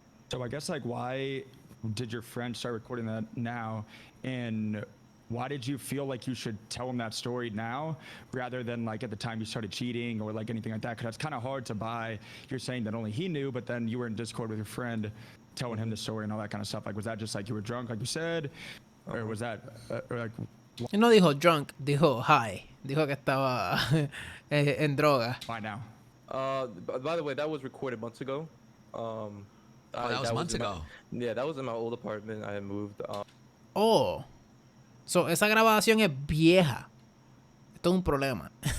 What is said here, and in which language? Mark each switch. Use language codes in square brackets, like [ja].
[en] So I guess, like, why did your friend start recording that now, and why did you feel like you should tell him that story now rather than like at the time you started cheating or like anything like that? Because it's kind of hard to buy. You're saying that only he knew, but then you were in Discord with your friend telling him the story and all that kind of stuff. Like, was that just like you were drunk, like you said, or was that or like? [es] Él no dijo drunk, dijo high. Dijo que estaba en droga. [en] Why now? By the way, that was recorded months ago. That was months ago. Yeah, that was in my old apartment. I had moved. [es] So, esa grabación es vieja. Esto es un problema.